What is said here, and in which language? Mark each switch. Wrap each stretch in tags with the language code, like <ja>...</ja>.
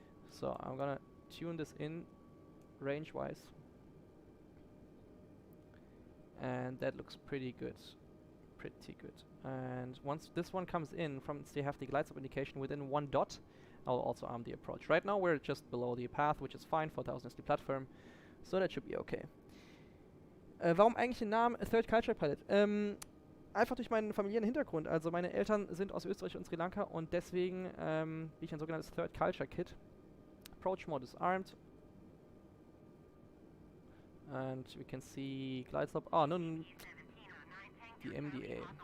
<en>So I'm gonna tune this in range-wise, and that looks pretty good. Pretty good. And once this one comes in, from they have the glide slope indication within 1 dot, I'll also arm the approach. Right now we're just below the path, which is fine. 4,000 is the platform, so that should be okay.</en> <de>Warum eigentlich den Namen Third Culture Pilot? Einfach durch meinen familiären Hintergrund. Also meine Eltern sind aus Österreich und Sri Lanka und deswegen bin ich ein sogenanntes Third Culture Kid.</de> <en>Approach Mode ist armed. And we can see glide slope. Oh, no, no, the MDA.</en>